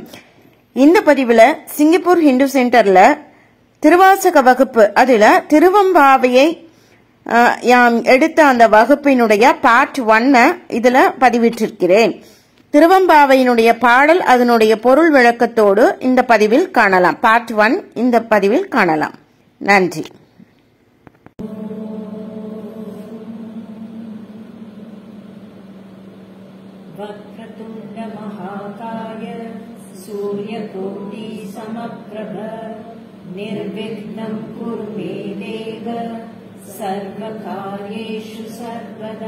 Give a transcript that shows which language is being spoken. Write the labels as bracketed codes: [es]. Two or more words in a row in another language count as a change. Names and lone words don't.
[ta] இந்த பதிவுல சிங்கப்பூர் ஹிந்து சென்டர்ல திருவாசக வகுப்பு, அதுல திருவம்பாவையை எடுத்த அந்த வகுப்பினுடைய பார்ட் 1 இதுல பதிவிட்டிருக்கிறேன். திருவம்பாவையினுடைய பாடல், அதனுடைய பொருள் விளக்கத்தோடு இந்த பதிவில் காணலாம். பார்ட் 1 இந்த பதிவில் காணலாம். நன்றி. [sa] वक्रतुण्ड महाकाय सूर्यकोटि समप्रभ निर्विघ्नं कुरु मे देव सर्वकार्येषु सर्वदा.